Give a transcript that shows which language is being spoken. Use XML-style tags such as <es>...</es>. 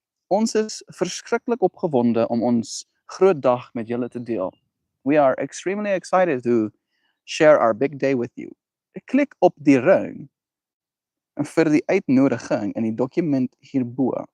<af>Ons is verskriklik opgewonde om ons groot dag met julle te deel.</af> <en>We are extremely excited to share our big day with you.</en> <af>Klik op die ring vir die uitnodiging in die dokument hierbo.</af>